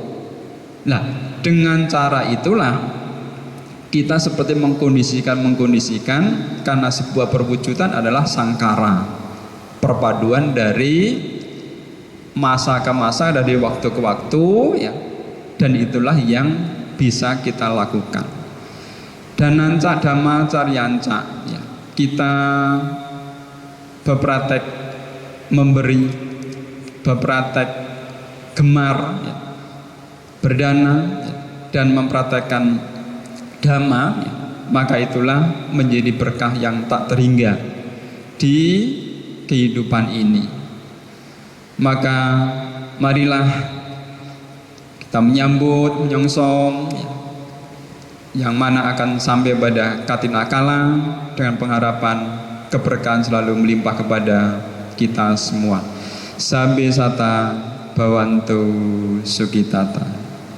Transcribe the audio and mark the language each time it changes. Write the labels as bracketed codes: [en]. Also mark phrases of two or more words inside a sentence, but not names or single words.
[id] Nah, dengan cara itulah kita seperti mengkondisikan karena sebuah perwujudan adalah sangkara, perpaduan dari masa ke masa, dari waktu ke waktu ya, dan itulah yang bisa kita lakukan. [pi] Dananca dhamma caryanca [id] ya, kita berpraktek memberi, berpraktek, gemar, ya, berdana, ya, dan mempraktekkan dhamma, ya, maka itulah menjadi berkah yang tak terhingga di kehidupan ini. Maka marilah kita menyambut, menyongsong, ya, yang mana akan sampai pada katinakala dengan pengharapan keberkahan selalu melimpah kepada kita semua. [pi] Sabbe sata bhavantu sukitata.